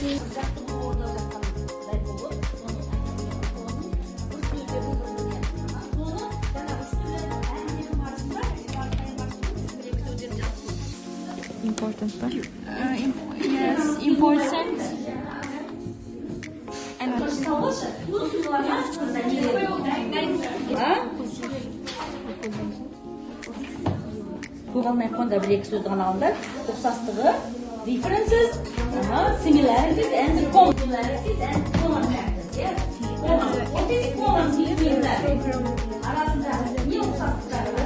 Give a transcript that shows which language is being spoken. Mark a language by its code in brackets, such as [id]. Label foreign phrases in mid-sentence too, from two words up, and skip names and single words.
[en] Important, yes, important. And [kk] Көңілмен қонда бір-екі сөз ғана алыңдар. Ұқсастығы, [en] differences, similarities and common factors. Yes? What is common between them? [kk] Арасында не ұқсастықтары бар?